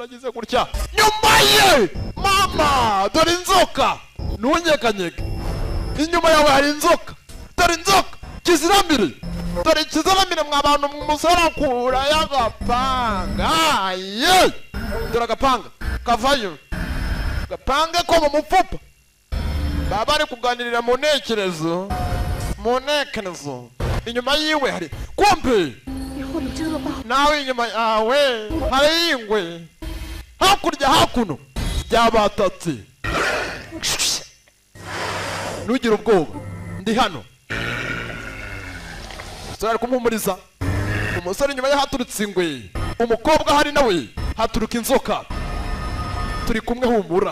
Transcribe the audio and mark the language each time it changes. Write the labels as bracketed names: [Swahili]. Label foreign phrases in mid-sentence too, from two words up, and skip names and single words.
[Kinyarwanda] agize gutya nyuma ye mama dore inzoka ntunyeganyege inyuma yawe hari inzoka dore inzoka kizirambire dore kizirambire mwa bantu umusore akura y'agapanga ye dore agapanga kavayo gapange ko mu mupfupa baba bari kuganirira mu ntekerezo inyuma yiwe hari kumbe [Chinese] 以后你这恶霸 [Kinyarwanda] nawe inyuma yawe hari ingwe hakurya hakuno byabatatse ntugire ubwoba ndi hano umusore ari kumuhumuriza umusore inyuma ye haturutse ingwe umukobwa hari nawe haturuka inzoka turi kumwe humura